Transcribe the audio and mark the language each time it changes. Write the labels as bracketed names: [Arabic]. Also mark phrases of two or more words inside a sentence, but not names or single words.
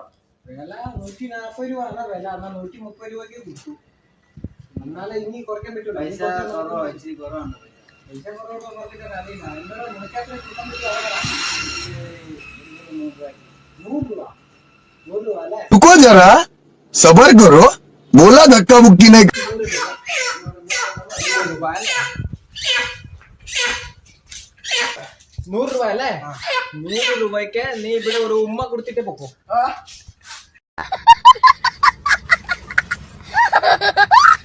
[Malayalam] വില 140 രൂപ ആണ് വില. എന്നാൽ 130 രൂപയ്ക്ക് കിട്ടും. എന്നാലേ ഇനി കുറയ്ക്കാൻ പറ്റൂല. പൈസ കുറവാ, ഇച്ചിരി കുറവാണ്. പൈസ കുറവൊക്കെ കുറച്ചിട്ട് അറിയില്ല. എന്നോട് മുടക്കാത്ത കിട്ടാൻ പറ്റുമോ? 100 രൂപ. 100 രൂപ അല്ലേ? [Hindi] रुको जरा सबर करो, बोला धक्का मुक्की नहीं. [Malayalam] 100 രൂപ അല്ലേ? 100 രൂപയ്ക്ക് നീ ഇവിടെ ഒരു ഉമ്മ കൊടുത്തിട്ടേ പൊക്കോ.